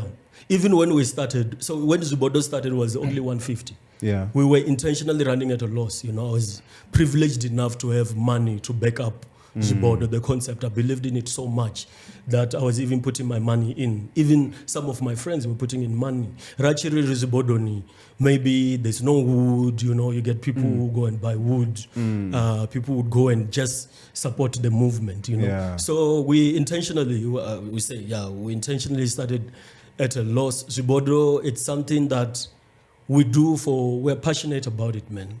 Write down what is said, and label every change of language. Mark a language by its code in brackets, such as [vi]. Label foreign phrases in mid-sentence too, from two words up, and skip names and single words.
[en] Even when we started, so when Zwibodo started, it was only 150. Yeah. We were intentionally running at a loss. You know, I was privileged enough to have money to back up Zwibodo, the concept. I believed in it so much that I was even putting my money in. Even some of my friends were putting in money. [sn] Rachiri Zwibodo ni. [en] Maybe there's no wood, you know, you get people who go and buy wood. People would go and just support the movement, you know. Yeah. So we intentionally, we intentionally started at a loss. Zwibodo, it's something that we do we're passionate about it, man.